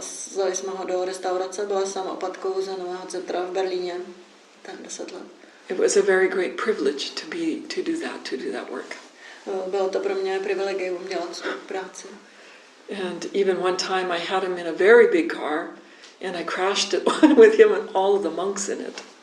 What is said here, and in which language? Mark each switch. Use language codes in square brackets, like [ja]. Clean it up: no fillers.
[cs] Vzali jsme ho do restaurace, byla jsem opatkou zenového centra v Berlíně, ten 10 let. [en] It was a very great privilege to do that work. [cs] Bylo to pro mě privilegium dělat tu práci. [en] And even one time I had him in a very big car and I crashed it with him and all of the monks in it.